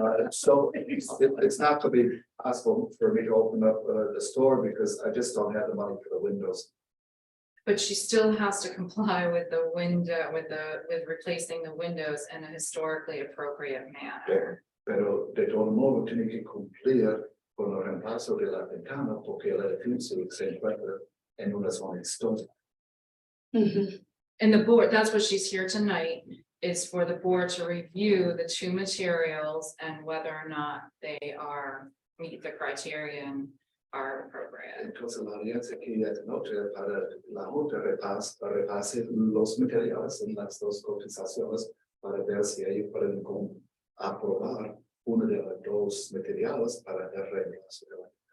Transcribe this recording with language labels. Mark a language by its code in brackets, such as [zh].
[en] So it's not gonna be possible for me to open up the store because I just don't have the money for the windows. But she still has to comply with the window, with replacing the windows in a historically appropriate manner. [es] Pero de todo modo tiene que cumplir con el reemplazo de la ventana porque el edificio se encuentra en una zona histórica. Ujú. [en] And the board, that's what she's here tonight, is for the board to review the two materials and whether or not they meet the criteria and are appropriate. [es] Entonces la alianza que esta noche para la Junta repase los materiales en las dos cotizaciones para ver si ellos pueden aprobar uno de los dos materiales para el reemplazo de la